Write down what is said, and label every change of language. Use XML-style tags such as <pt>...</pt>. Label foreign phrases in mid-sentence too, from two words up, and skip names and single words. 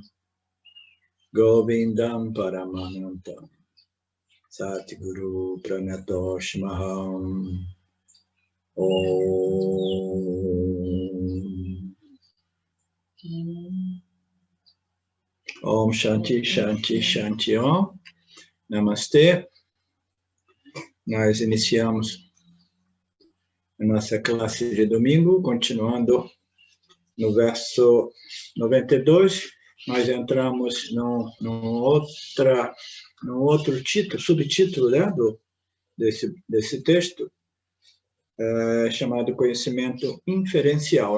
<sa>गोविन्दं परमानन्दं सद्गुरु प्रणतोऽस्म्यहम् ॐ शान्ति शान्ति शान्ति ॐ नमस्ते.</sa> <pt>Nós iniciamos a nossa classe de domingo, continuando no verso 92, nós entramos num outro título, subtítulo, né, desse texto, chamado conhecimento inferencial.</pt>